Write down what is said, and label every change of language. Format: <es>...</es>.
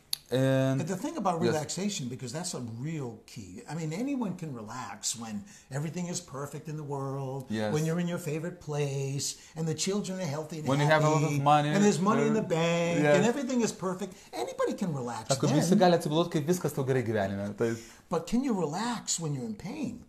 <en>And the thing about relaxation, because that's a real key. I mean, anyone can relax when everything is perfect in the world, when you're in your favorite place, and the children are healthy and when happy, you have a lot of money, and there's money in the bank, and everything is perfect. Anybody can relax</en> <lt>visi gali atsipalaiduoti, kai viskas tau gerai gyvenime.</lt> <en>But can you relax when you're in pain?</en>